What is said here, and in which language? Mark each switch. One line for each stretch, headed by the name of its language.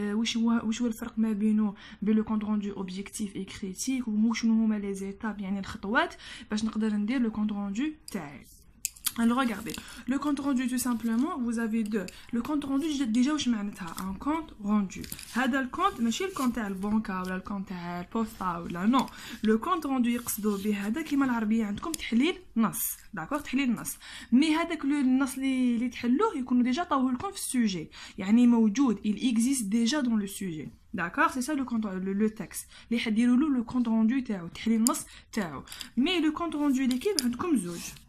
French: Où est le différence entre le compte rendu objectif et critique, ou où sont les étapes,
Arabic: يعني الخطوات باش نقدر ندير
French: le compte rendu تاعي. Alors regardez, le compte rendu tout simplement, vous avez deux. Le compte rendu déjà
Arabic: واش معناتها
French: un compte rendu.
Arabic: هذا الكونت ماشي الكونت تاع البنكة ولا الكونت تاع البوسطة ولا نو. Le compte rendu يقصدوا به هذا كيما العربية عندكم تحليل نص. داكور تحليل نص. مي هذاك النص اللي تحلوه يكونوا ديجا طاوه لكم في السوجي. يعني موجود,
French: il existe déjà dans le sujet. D'accord, c'est ça le texte.
Arabic: اللي حديروا له le compte rendu تاعو تحليل النص تاعو.
French: Mais le compte rendu d'équipe
Arabic: عندكم زوج.